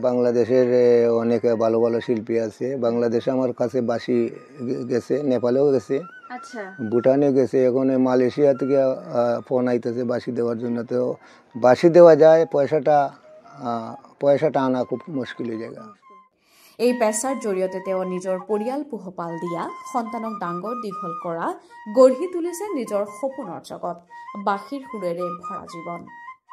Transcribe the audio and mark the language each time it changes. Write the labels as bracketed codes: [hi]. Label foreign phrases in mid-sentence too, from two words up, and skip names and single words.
[bn] বাংলাদেশের অনেক ভালো ভালো শিল্পী আছে। বাংলাদেশে আমার কাছে বাঁশি গেছে, নেপালেও গেছে, ভুটানে গেছে, এখন মালয়েশিয়া থেকে ফোন আইতেছে বাঁশি দেওয়ার জন্য। তো বাঁশি দেওয়া যায়, পয়সাটা আনা খুব মুশকিল হয়ে যায়। [as] এই পেচাৰ জৰিয়তে তেওঁ নিজৰ পৰিয়াল পোহপাল দিয়া, সন্তানক ডাঙৰ দীঘল কৰা, গঢ়ি তুলিছে নিজৰ সপোনৰ জগত, বাঁশীৰ সুৰেৰে ভৰা জীৱন।